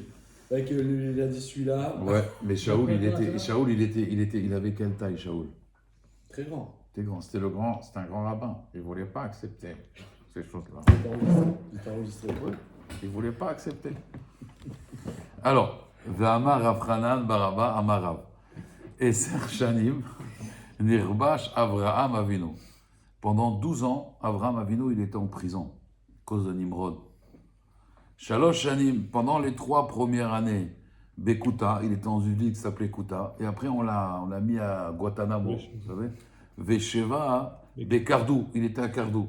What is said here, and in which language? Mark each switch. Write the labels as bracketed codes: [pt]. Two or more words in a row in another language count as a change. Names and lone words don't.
[fr] Et que lui, il a dit celui-là, Ouais, mais Shaoul, il avait quelle taille, Shaoul? très grand. C'était un grand rabbin. Il voulait pas accepter ces choses-là. Il était enregistré. Il ne voulait pas accepter. Alors, [he] ואמר רב חנן בר רבא אמר רב. עשר שנים נחבש אברהם אבינו. Pendant 12 ans, Avraham Avinu, il était en prison, à cause de Nimrod. שלוש שנים, [fr] pendant les 3 premières années, Bekuta, il était dans une ville qui s'appelait Kuta, et après on l'a mis à Guantanamo, vous savez. [he] ושבע, בכרדו, [fr] il était à Kardou.